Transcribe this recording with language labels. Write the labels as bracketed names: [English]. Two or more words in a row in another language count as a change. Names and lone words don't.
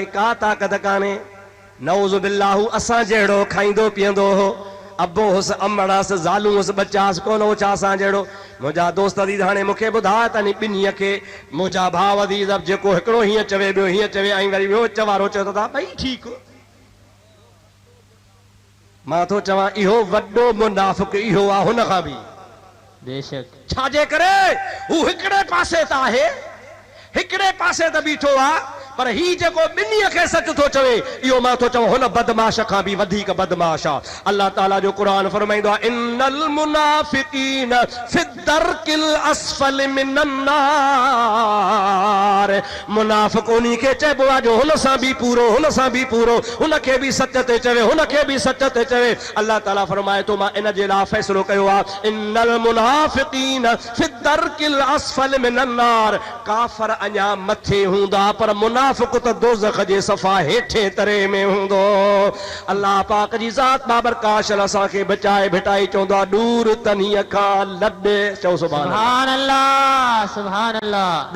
[Sindhi] का ताक़त कान्हे [Arabic] نعوذ بالله [Sindhi] असां जहिड़ो खाईंदो पीअंदो हो अबो हुस अमड़ हुस ज़ालू हुस बच्चा हुस कोन हो छा असां जहिड़ो मुंहिंजा दोस्त अदीज़ हाणे मूंखे ॿुधाए त ॿिन्हीअ खे मुंहिंजा भाउ अदीज़ जेको हिकिड़ो हीअं चवे ॿियो हीअं चवे ऐं वरी ॿियो चवारो चवे थो ॿई ठीकु मां थो चवां इहो वॾो मुनाफ़िक़ इहो आहे हुन खां बि बेशक छाजे करे हू हिकिड़े पासे त आहे हिकिड़े पासे त बीठो आहे पर ही जेको ॿिन्हीअ खे सच थो चवे इहो मां थो चवां हुन बदमाश खां बि वधीक बदमाश आहे अल्लाह ताला जो क़ुरान फरमाईंदो आहे [Arabic] إن المنافقين في الدرك الأسفل من [Sindhi] नार मुनाफिक उन्ही खे चइबो आहे जो हुन सां बि पूरो हुनखे बि सच ते चवे हुनखे बि सच ते चवे अल्लाह ताला फरमाए थो मां इन जे लाइ फ़ैसिलो कयो आहे [Arabic] إن المنافقين في الدرك الأسفل من النار [Sindhi] काफ़र अञा मथे हूंदा पर मुनाफिक त दोज़ख जे सफ़ा हेठे तरे में हूंदो अल्लाह पाक जी ज़ात बाबरकाश असांखे बचाए भिटाई चवंदो आहे दूर तन्हीअ खां लॾे चओ [Arabic] سبحان الله سبحان الله